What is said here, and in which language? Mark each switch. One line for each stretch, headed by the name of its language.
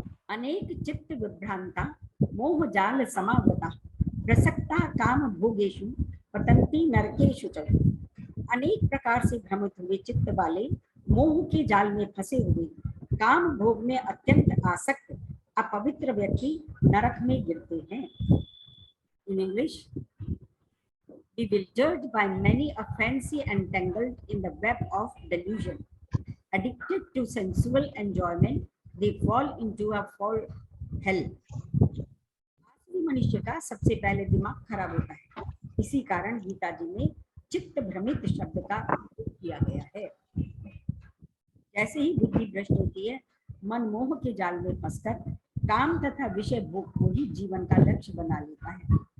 Sanskrit: अनेक चित्त विभ्रांता मोह जाल समावता प्रसक्ता काम भोगेशु पतंती नरकेशु च।
Hindi: अनेक प्रकार से भ्रमित हुए चित्त वाले मोह के जाल में फंसे हुए काम भोग में अत्यंत आसक्त अपवित्र व्यक्ति नरक में गिरते हैं।
English: In English, bewildered by many a fancy entangled in the web of delusion, addicted to sensual enjoyment, they fall into a fall hell.
Hindi: मनुष्य का सबसे पहले दिमाग खराब होता है, इसी कारण गीता जी में चित्त भ्रमित शब्द का उपयोग किया गया है। जैसे ही बुद्धि भ्रष्ट होती है, मन मोह के जाल में फंसकर काम तथा विषय भोग को ही जीवन का लक्ष्य बना लेता है।